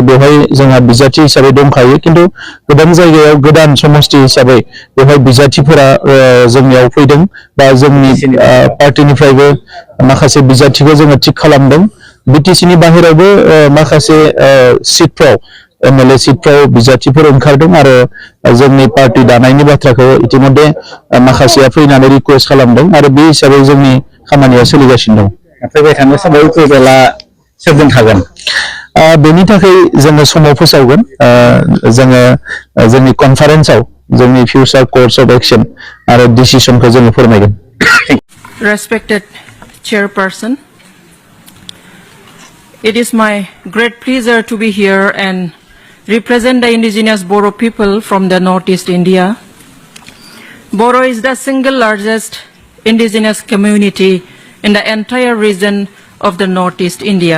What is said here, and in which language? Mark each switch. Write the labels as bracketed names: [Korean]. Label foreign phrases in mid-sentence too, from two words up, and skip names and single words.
[Bodo] बेवहाय जोंहा बिजाथि हिसाबै दंखायो खिन्थु गोबां जायगायाव गोदान समष्टि हिसाबै बेवहाय बिजाथिफोरा जोंनियाव फैदों बा जोंनि पार्टिनिफ्रायबो माखासे बिजाथिखौ जोङो थिग खालामदों बिटिसिनि बाहेरावबो माखासे सिटफ्राव एमएलए सिटफ्राव बिजाथिफोर ओंखारदों आरो जोंनि पार्टी दानायनि बाथ्राखौ इतिमध्ये माखासेया फैनानै रिक्वेस्ट खालामदों आरो बे हिसाबै जोंनि खामानिया सोलिगासिनो दं फैबाय थानाय समाव इउपिपिएलआ सोरजों थागोन बेनि थाखाय जोङो समाव फोसावगोन जोङो जोंनि कनफारेन्सआव जोंनि [English] future course of action [Bodo] आरो डिसिसनखौ जोङो फोरमायगोन [English] Respected Chairperson, it is my great pleasure to be here and represent the indigenous Boro people from the northeast India. Boro is the single largest indigenous community in the entire region of the northeast India.